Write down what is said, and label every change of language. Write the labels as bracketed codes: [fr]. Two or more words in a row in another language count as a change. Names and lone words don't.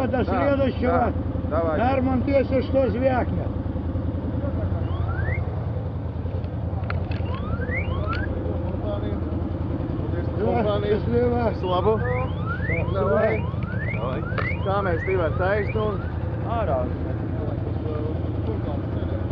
[ru] до Да, следующего. да, давай. Герман, если что, звякнет. Да, счастливо. [lv] Visu labu. [ru] Давай. [lv] Kā mēs divi ar taisnu un ārā.